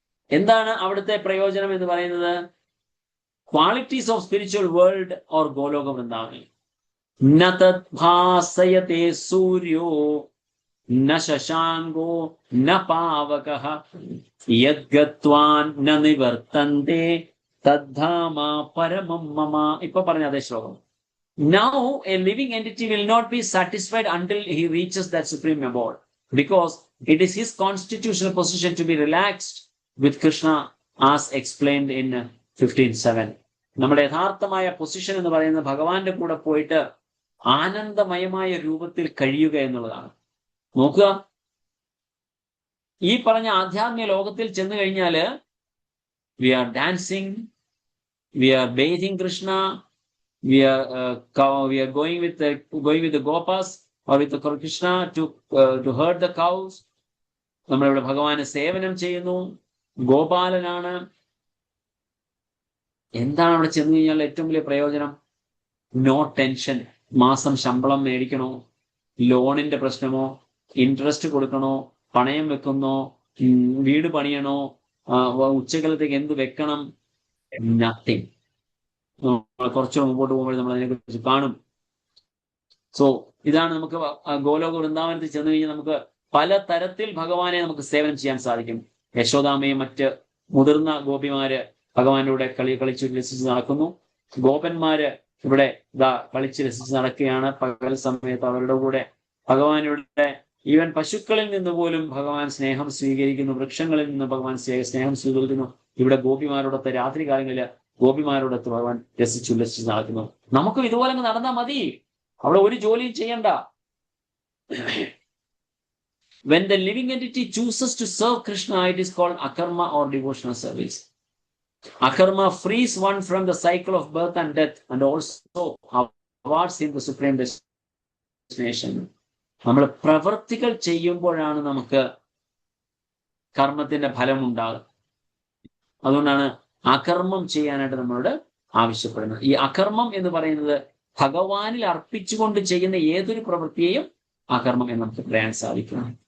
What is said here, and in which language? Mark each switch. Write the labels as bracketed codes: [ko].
[ml] എന്താണ് അവിടുത്തെ പ്രയോജനം എന്ന് പറയുന്നത്? [en] qualities of spiritual world [ml] or Goloka Vrindavan. [sa] ന തദ്ഭാസയതേ സൂര്യോ ന ശശാങ്കോ ന പാവകഃ യദ്ഗത്വാൻ ന നിവർത്തന്തേ തദ്ധാമ പരമം മമ. [ml] ഇപ്പൊ പറഞ്ഞ അതേ ശ്ലോകം. [en] Now a living entity will not be satisfied until he reaches that supreme abode, because it is his constitutional position to be relaxed with Krishna as explained in 15:7. [ml] നമ്മുടെ യഥാർത്ഥമായ പൊസിഷൻ എന്ന് പറയുന്നത് ഭഗവാന്റെ കൂടെ പോയിട്ട് ആനന്ദമയമായ രൂപത്തിൽ കഴിയുക എന്നുള്ളതാണ്. നോക്കുക, ഈ പറഞ്ഞ ആധ്യാത്മിക ലോകത്തിൽ ചെന്ന് കഴിഞ്ഞാല് [en] we are dancing, we are bathing Krishna, we are going with the gopas or with the Krishna to herd the cows. [ml] നമ്മളിവിടെ ഭഗവാന് സേവനം ചെയ്യുന്നു, ഗോപാലനാണ്. എന്താണ് അവിടെ ചെന്ന് കഴിഞ്ഞാൽ ഏറ്റവും വലിയ പ്രയോജനം? [en] No tension. [ml] മാസം ശമ്പളം മേടിക്കണോ, ലോണിന്റെ പ്രശ്നമോ, ഇൻട്രസ്റ്റ് കൊടുക്കണോ, പണയം വെക്കുന്നോ, വീട് പണിയണോ, ഉച്ചക്കലത്തേക്ക് എന്ത് വെക്കണം, നത്തിങ്. കുറച്ചുകൂടെ മുമ്പോട്ട് പോകുമ്പോൾ നമ്മൾ അതിനെക്കുറിച്ച് കാണും. സോ ഇതാണ് നമുക്ക് ഗോലോക വൃന്ദാവനത്തിൽ ചെന്ന് കഴിഞ്ഞാൽ നമുക്ക് പല തരത്തിൽ ഭഗവാനെ നമുക്ക് സേവനം ചെയ്യാൻ സാധിക്കും. യശോദാമയും മറ്റ് മുതിർന്ന ഗോപിമാര് ഭഗവാന്റെ കൂടെ കളിച്ച് രസിച്ച് നടക്കുന്നു. ഗോപന്മാര് ഇവിടെ കളിച്ച് രസിച്ച് നടക്കുകയാണ്. പകൽ സമയത്ത് അവരുടെ കൂടെ ഭഗവാനുടെ ഈവൻ പശുക്കളിൽ നിന്ന് പോലും ഭഗവാൻ സ്നേഹം സ്വീകരിക്കുന്നു, വൃക്ഷങ്ങളിൽ നിന്ന് ഭഗവാൻ സ്നേഹം സ്വീകരിക്കുന്നു. ഇവിടെ ഗോപിമാരോടൊത്ത് രാത്രികാലങ്ങളിൽ ഗോപിമാരോടൊത്ത് ഭഗവാൻ രസിച്ചുല്ലസിച്ച് നടക്കുന്നു. നമുക്കും ഇതുപോലെ നടന്നാൽ മതി, അവിടെ ഒരു ജോലിയും ചെയ്യണ്ട. [en] When the living entity chooses to serve Krishna, it is called akarma or devotional service. Akarma frees one from the cycle of birth and death and also awards him the supreme destination. [ml] നമ്മൾ പ്രവർത്തികൾ ചെയ്യുമ്പോഴാണ് നമുക്ക് കർമ്മത്തിന്റെ ഫലം ഉണ്ടാകുക. അതുകൊണ്ടാണ് അകർമ്മം ചെയ്യാനായിട്ട് നമ്മളോട് ആവശ്യപ്പെടുന്നത്. ഈ അകർമ്മം എന്ന് പറയുന്നത് ഭഗവാനിൽ അർപ്പിച്ചുകൊണ്ട് ചെയ്യുന്ന ഏതൊരു പ്രവൃത്തിയെയും അകർമ്മം എന്ന് നമുക്ക് പറയാൻ സാധിക്കും.